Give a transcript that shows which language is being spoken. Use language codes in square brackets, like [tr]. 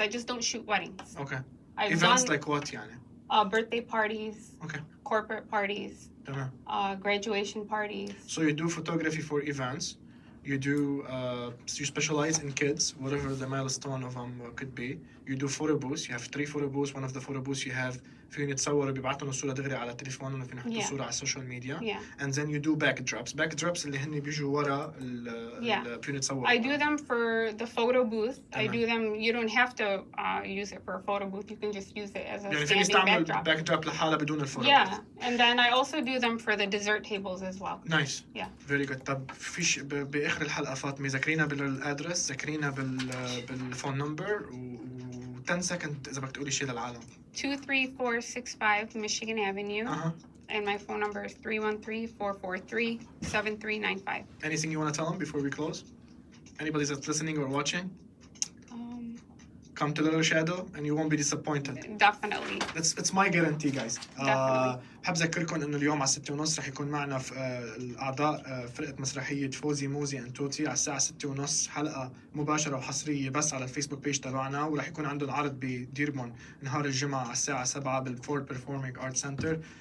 [en] I just don't shoot weddings. Okay. I've Events done, like what يعني? Birthday parties. Okay. Corporate parties. [ar] تمام. [en] Graduation parties. So you do photography for events. You do you specialize in kids, whatever the milestone of them could be. You do photo booths. You have 3 photo booths. One of the photo booths you have [ar] فيهم يتصوروا بيبعتوا لنا الصورة دغري على التليفون وفينا نحطوا الصورة على السوشيال ميديا. [en] And then you do backdrops. [ar] Backdrops اللي هن بيجوا ورا فيهم يتصوروا. [en] I do them for the photo booth. I do them. You don't have to use it for a photo booth. You can just use it as a [ar] يعني [en] standing [ar] يستعمل [en] backdrop. [ar] backdrop لحالها بدون الفوتو. [en] Yeah, and then I also do them for the dessert tables as well. Nice. Yeah. Very good. [ar] طب فيش بآخر الحلقة فاطمة ذكرينا بالادرس، ذكرينا بالفون نمبر و 10 سكند إذا بدك تقولي شيء للعالم. [en] 23465 Michigan Avenue. And my phone number is 313-443-7395. Anything you want to tell them before we close? Anybody that's listening or watching? Come to Little Shadow and you won't be disappointed. Definitely. It's my guarantee, guys. Definitely. [ar] بحب أذكركم إنه اليوم على 6:30 رح يكون معنا في الأعضاء فرقة مسرحية فوزي موزي أنتوتي على الساعة 6:30 حلقة مباشرة وحصرية بس على الفيسبوك بيج تبعنا، ورح يكون عندهم عرض بديربون نهار الجمعة على الساعة 7 بالفورد بيرفورمينج آرت سنتر.